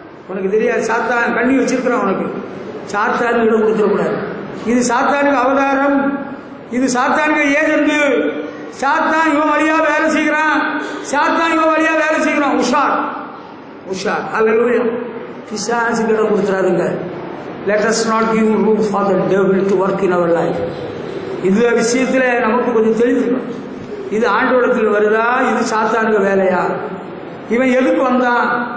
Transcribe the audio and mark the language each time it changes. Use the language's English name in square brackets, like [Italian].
[Tamil] உனக்கு தெரியாது, சாத்தான் கண்ணி வச்சிருக்கிறான். உனக்கு சாத்தானுக்கு இடம் கொடுத்துடக்கூடாது. இது சாத்தானுக்கு அவதாரம், இது சாத்தானுக்கு ஏஜென்ட். சாத்தான் இவன் வழியா வேலை செய்கிறான், சாத்தான் இவன் வழியா வேலை செய்கிறான். உஷார் உஷார். அல்லேலூயா. பிசாசுக்கு இடம் கொடுத்துறாதுங்க. [English] Let us not give room for the devil to work in our life. [Tamil] இந்த விஷயத்துல நமக்கு கொஞ்சம் தெரிஞ்சுக்கணும். இது ஆண்டவரிடத்தில் வருதா, இது சாத்தானுக்கு வேலையா? இவன் எதுக்கு வந்தான்?